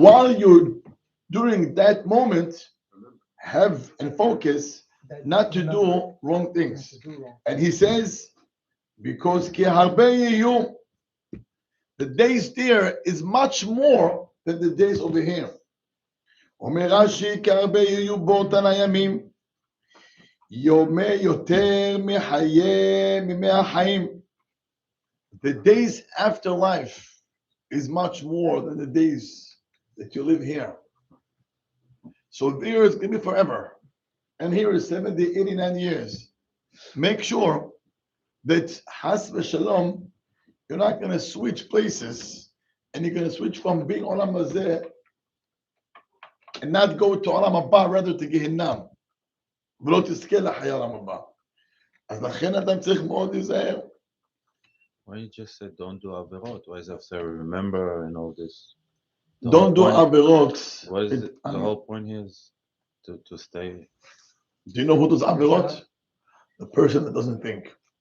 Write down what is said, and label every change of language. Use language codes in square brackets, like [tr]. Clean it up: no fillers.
[en] While you're during that moment, have and focus not to do wrong things. And he says, because [he] ki harbe yehu, [en] the days there is much more than the days over here. [he] אומר רש"י, כי הרבה יהיו באותן הימים, יומי יותר מימי החיים. [en] The days after life is much more than the days that you live here. So there is going to be forever. And here is 70, 89 years. Make sure that has v'shalom, you're not going to switch places and you're going to switch from being olam hazeh and not go to olam haba, rather to Gehinnom. [he] ולא תזכה לחיי עולם הבא. אז לכן אדם צריך מאוד להיזהר. [en] Why you just said don't do averot? Why is it say remember and all this? Don't do averot. What is it? The whole point here is to stay. Do you know who does averot? The person that doesn't think.